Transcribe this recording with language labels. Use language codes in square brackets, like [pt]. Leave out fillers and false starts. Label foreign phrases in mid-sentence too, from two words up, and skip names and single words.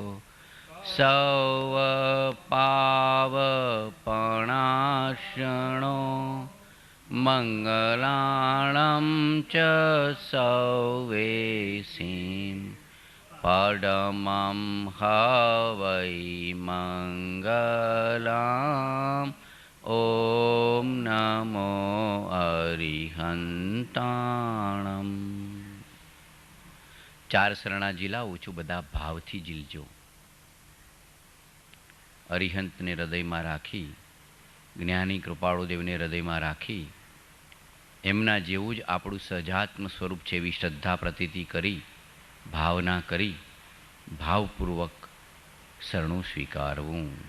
[pra] सवपावपणाशनो मङ्गलाणं च सवेसिं परमं हवै मङ्गलम् ॐ नमो અરિહંતાણમ। [gu] ચાર શરણા ઝીલાવું છું, બધા ભાવથી ઝીલજો। અરિહંતને હૃદયમાં રાખી, જ્ઞાની કૃપાળુદેવને હૃદયમાં રાખી, એમના જેવું જ આપણું સહજાત્મ સ્વરૂપ છે એવી શ્રદ્ધા પ્રતીતિ કરી, ભાવના કરી, ભાવપૂર્વક શરણું સ્વીકારવું।